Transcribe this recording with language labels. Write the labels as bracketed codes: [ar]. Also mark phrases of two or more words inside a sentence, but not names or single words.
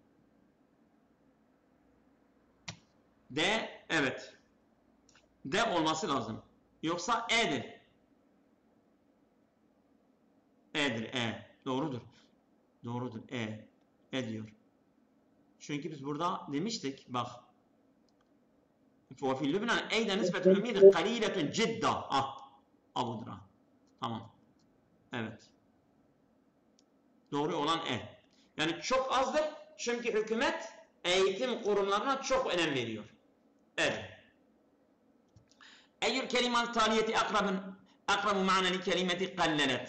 [tr] D, evet. D olması lazım. Yoksa E'dir. E'dir, Doğrudur. Doğrudur, E diyor. Çünkü biz burada demiştik, bak. [ar] وفي لبنان أيضا نسبة الأمية قليلة جدا. [tr] Abudur. Tamam. Evet. Doğru olan Yani çok azdır. Çünkü hükümet eğitim kurumlarına çok önem veriyor. Evet. [ar] أي الكلمات التالية أقرب معنى لكلمة قلت.